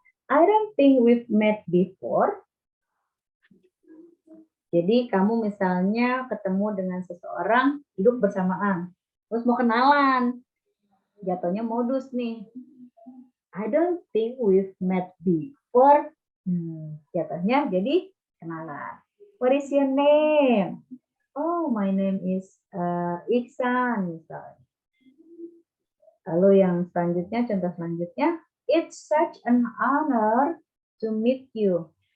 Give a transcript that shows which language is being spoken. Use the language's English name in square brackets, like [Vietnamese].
[English] I don't think we've met before. [Indonesian] Jadi kamu misalnya ketemu dengan seseorang, duduk bersamaan, terus mau kenalan, jatuhnya modus nih. [English] I don't think we've met before. [Indonesian] Jatuhnya jadi kenalan. [English] What is your name? Oh, my name is Iksan [Indonesian] misalnya. Lalu yang selanjutnya, contoh selanjutnya, [English] it's such an honor to meet you.